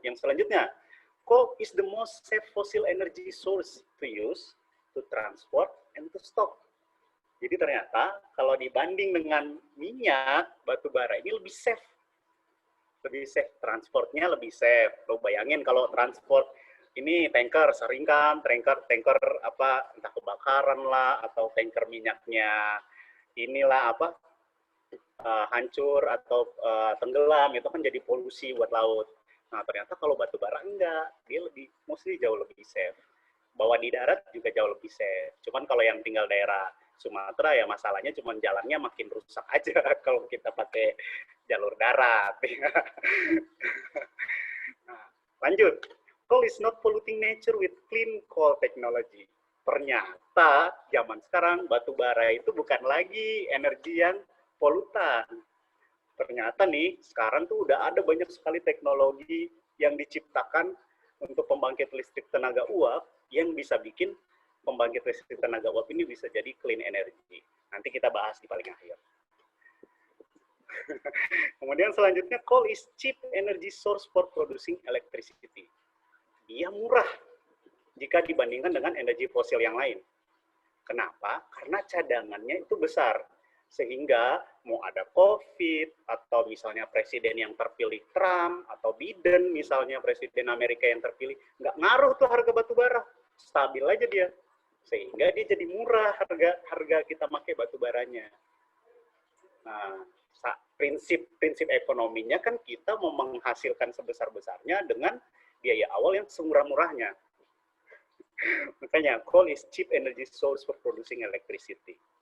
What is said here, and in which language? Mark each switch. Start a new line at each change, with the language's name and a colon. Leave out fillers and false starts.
Indonesian: Yang selanjutnya,
English: coal is the most safe fossil energy source to use, to transport, and to stock.
Indonesian: Jadi ternyata kalau dibanding dengan minyak, batu bara ini lebih safe. Lebih safe, transportnya lebih safe. Lo bayangin kalau transport ini tanker, sering kan tanker apa entah kebakaran lah atau tanker minyaknya inilah apa hancur atau tenggelam, itu kan jadi polusi buat laut. Nah ternyata kalau batu bara enggak, dia mostly jauh lebih safe. Bawa di darat juga jauh lebih safe. Cuman kalau yang tinggal daerah Sumatera ya masalahnya cuma jalannya makin rusak aja kalau kita pakai jalur darat. Nah, lanjut.
English: Coal is not polluting nature with clean coal technology.
Indonesian: Ternyata zaman sekarang batu bara itu bukan lagi energi yang polutan. Ternyata nih sekarang tuh udah ada banyak sekali teknologi yang diciptakan untuk pembangkit listrik tenaga uap yang bisa bikin pembangkit listrik tenaga uap ini bisa jadi clean energy. Nanti kita bahas di paling akhir. Kemudian selanjutnya,
English: coal is cheap energy source for producing electricity.
Indonesian: Dia murah jika dibandingkan dengan energi fosil yang lain. Kenapa? Karena cadangannya itu besar. Sehingga mau ada COVID, atau misalnya presiden yang terpilih Trump, atau Biden misalnya presiden Amerika yang terpilih, nggak ngaruh tuh harga batu bara. Stabil aja dia. Sehingga dia jadi murah harga kita pakai batu baranya. Nah, prinsip ekonominya kan kita mau menghasilkan sebesar-besarnya dengan biaya awal yang semurah-murahnya. Makanya
English: coal is cheap energy source for producing electricity.